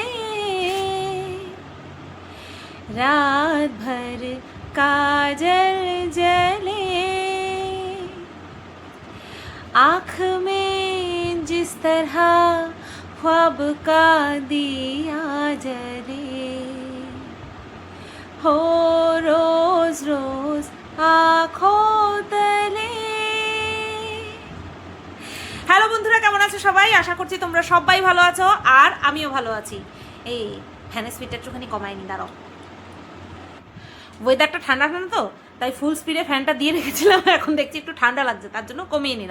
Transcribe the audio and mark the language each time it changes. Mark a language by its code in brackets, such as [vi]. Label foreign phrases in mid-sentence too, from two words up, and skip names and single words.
[hi] रात भर काजल जले, आँख में जिस तरह ख्वाब का दिया जले, हो रोज रोज आँखों तले। [bn] হ্যালো বন্ধুরা, কেমন আছো সবাই? আশা করছি তোমরা সবাই ভালো আছো আর আমিও ভালো আছি। এই ফ্যানের স্পিডটা একটুখানি কমায়নি, দাঁড়াও। ওয়েদারটা ঠান্ডা ঠান্ডা তো, তাই [en] full speed [bn] ফ্যানটা দিয়ে রেখেছিলাম, এখন দেখছি একটু ঠান্ডা লাগছে, তার জন্য কমিয়ে নিলাম।